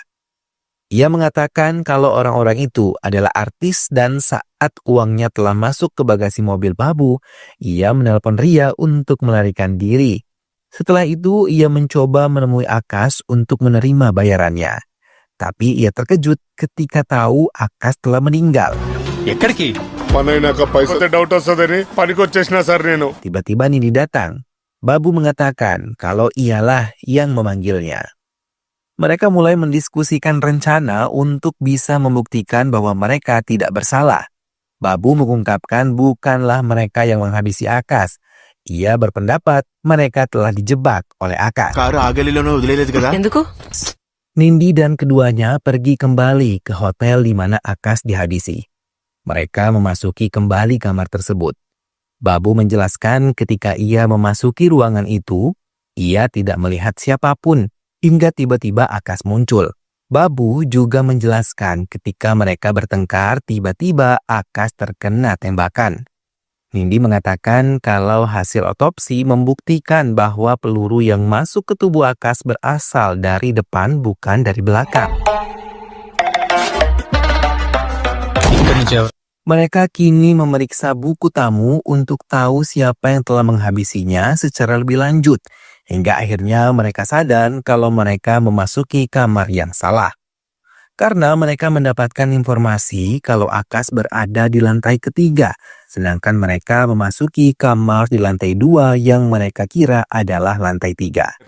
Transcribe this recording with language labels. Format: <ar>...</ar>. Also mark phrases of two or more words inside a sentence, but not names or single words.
<id>Ia mengatakan kalau orang-orang itu adalah artis dan saat uangnya telah masuk ke bagasi mobil Babu, ia menelpon Ria untuk melarikan diri. Setelah itu, ia mencoba menemui Akas untuk menerima bayarannya. Tapi ia terkejut ketika tahu Akas telah meninggal.</id> <te>ఎక్కడికి పనైనాక పైసా డౌట్ వస్తుందని పనికి వచ్చేసినా సార్ నేను.</te> <id>Tiba-tiba Nindi datang. Babu mengatakan kalau ialah yang memanggilnya. Mereka mulai mendiskusikan rencana untuk bisa membuktikan bahwa mereka tidak bersalah. Babu mengungkapkan bukanlah mereka yang menghabisi Akas. Ia berpendapat mereka telah dijebak oleh Akas.</id> <te>కారు ఆగలిలోనే వదిలేదు కదా ఎందుకు?</te> <id>Nindi dan keduanya pergi kembali ke hotel di mana Akas dihabisi. Mereka memasuki kembali kamar tersebut. Babu menjelaskan ketika ia memasuki ruangan itu, ia tidak melihat siapapun hingga tiba-tiba Akas muncul. Babu juga menjelaskan ketika mereka bertengkar, tiba-tiba Akas terkena tembakan. Nindi mengatakan kalau hasil otopsi membuktikan bahwa peluru yang masuk ke tubuh Akas berasal dari depan bukan dari belakang.</id> <te>ఇక్కడి నుంచి ఎవరు</te> <id>Mereka kini memeriksa buku tamu untuk tahu siapa yang telah menghabisinya secara lebih lanjut. Hingga akhirnya mereka sadar kalau mereka memasuki kamar yang salah. Karena mereka mendapatkan informasi kalau Akas berada di lantai ketiga, sedangkan mereka memasuki kamar di lantai 2 yang mereka kira adalah lantai 3.</id>